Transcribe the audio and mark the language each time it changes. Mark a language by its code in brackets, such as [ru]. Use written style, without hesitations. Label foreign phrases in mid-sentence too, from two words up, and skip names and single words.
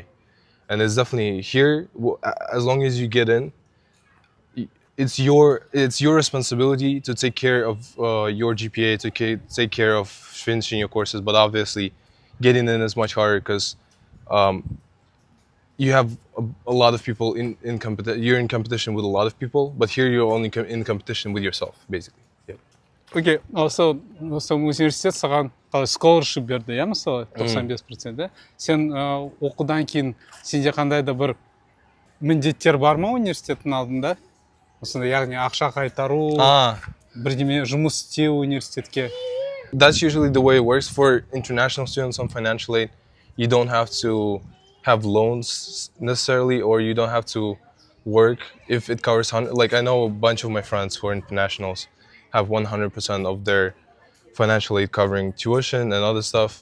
[en] And it's definitely here, as long as you get in, it's your responsibility to take care of your GPA, to take care of finishing your courses. But obviously, getting in is much harder because you have a lot of people in competition. You're in competition with a lot of people, but here you're only in competition with yourself, basically. Yeah. [kk] Окей, осы университет саған scholarship берді, иә, мысалы 95%, да? Сен оқудан кейін сенде қандай да бір міндеттер бар ма университеттің алдында? Осындай, яғни ақша қайтару, бірдеме жұмыс істеу университетке. [en] That's usually the way it works for international students on financial aid. You don't have to have loans necessarily, or you don't have to work if it covers 100. Like, I know a bunch of my friends who are internationals have 100% of their financial aid covering tuition and other stuff.